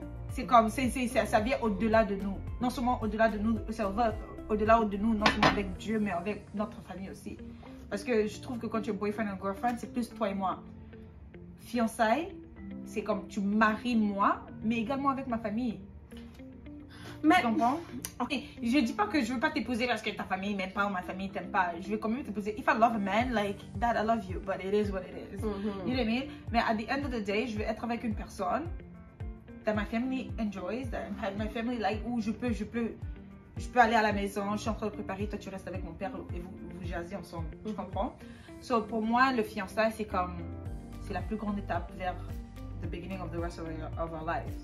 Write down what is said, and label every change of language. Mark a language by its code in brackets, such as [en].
[fr] C'est comme, ça vient au-delà de nous. Non seulement au-delà de nous, ça va au-delà de nous, non seulement avec Dieu, mais avec notre famille aussi. Parce que je trouve que quand tu es boyfriend et girlfriend, c'est plus toi et moi. Fiançailles, c'est comme tu maries moi, mais également avec ma famille. Mais... Tu comprends? Okay. Je dis pas que je veux pas t'épouser parce que ta famille m'aime pas ou ma famille t'aime pas. Je vais quand même t'épouser. [en] If I love a man, like, Dad, I love you, but it is what it is. You know what I mean? [fr] Mais [en] at the end of the day, [fr] je veux être avec une personne [en] that my family enjoys, that my family like, [fr] où je peux aller à la maison, je suis en train de préparer, toi tu restes avec mon père et vous jasez ensemble. Tu comprends? So pour moi, le fiançailles, c'est la plus grande étape vers [en] the beginning of the rest of our lives.